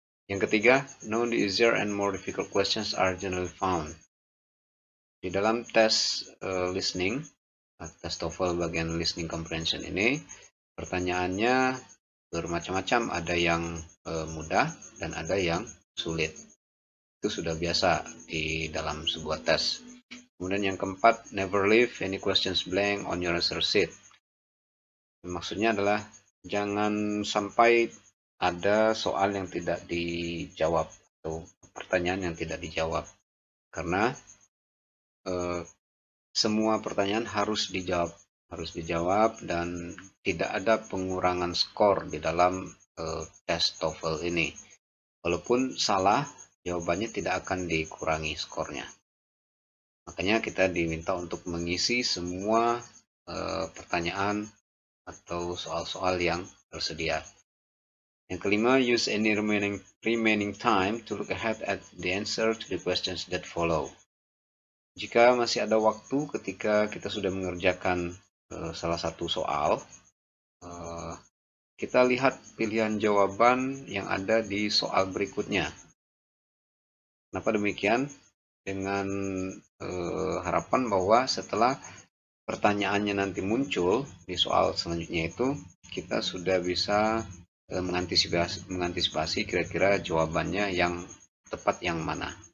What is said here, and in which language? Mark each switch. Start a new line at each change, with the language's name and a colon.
Indonesian: Yang ketiga,
English: no easier and more difficult questions are generally found.
Indonesian: Di dalam tes listening, tes TOEFL bagian listening comprehension ini, pertanyaannya bermacam-macam, ada yang mudah dan ada yang sulit. Itu sudah biasa di dalam sebuah tes. Kemudian yang keempat,
English: never leave any questions blank on your answer sheet.
Indonesian: Maksudnya adalah jangan sampai ada soal yang tidak dijawab atau pertanyaan yang tidak dijawab, karena semua pertanyaan harus dijawab dan tidak ada pengurangan skor di dalam tes TOEFL ini. Walaupun salah, jawabannya tidak akan dikurangi skornya. Makanya kita diminta untuk mengisi semua pertanyaan atau soal-soal yang tersedia. Yang kelima,
English: use any remaining time to look ahead at the answer to the questions that follow.
Indonesian: Jika masih ada waktu ketika kita sudah mengerjakan salah satu soal, kita lihat pilihan jawaban yang ada di soal berikutnya. Kenapa demikian? Dengan harapan bahwa setelah pertanyaannya nanti muncul di soal selanjutnya itu, kita sudah bisa mengantisipasi kira-kira jawabannya yang tepat yang mana.